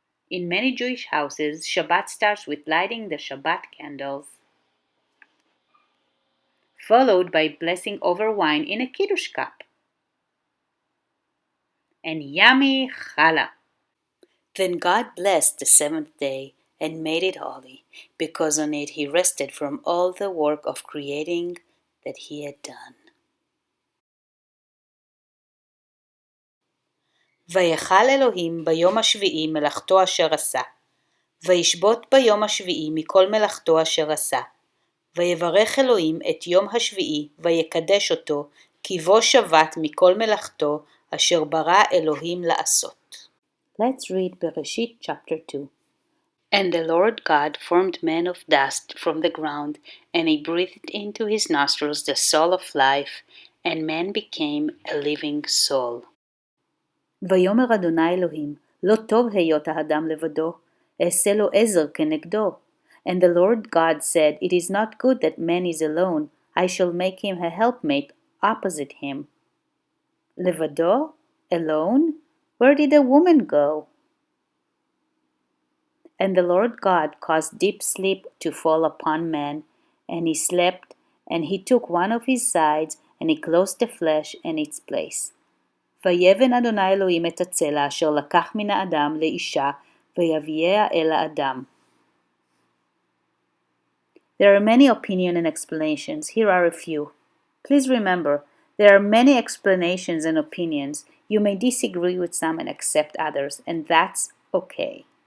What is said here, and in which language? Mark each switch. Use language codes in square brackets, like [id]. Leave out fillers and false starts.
[en] In many Jewish houses, Shabbat starts with lighting the Shabbat candles, followed by blessing over wine in a Kiddush cup, and yummy challah. Then God blessed the seventh day and made it holy, because on it he rested from all the work of creating that he had done. [he] ויכל אלוהים ביום השביעי מלאכתו אשר עשה. וישבות ביום השביעי מכל מלאכתו אשר עשה. ויברך אלוהים את יום השביעי ויקדש אותו, כי בו שבת מכל מלאכתו אשר ברא אלוהים לעשות. [en] Let's read Bereshit chapter 2. And the Lord God formed man of dust from the ground, and he breathed into his nostrils the soul of life, and man became a living soul. [he] ויאמר אדוני אלוהים, לא טוב היות האדם לבדו, אעשה לו עזר כנגדו. [en] And the Lord God said, It is not good that man is alone, I shall make him a helpmate opposite him. לבדו? Alone? Where did the woman go? And the Lord God caused deep sleep to fall upon man, and he slept, and he took one of his sides, and he closed the flesh in its place. [he] ויבן אדוני אלוהים את הצלע אשר לקח מן האדם לאישה, ויביאה אל האדם. [en] There are many opinions and explanations. Here are a few. Please remember, there are many explanations and opinions. You may disagree with some and accept others, and that's okay.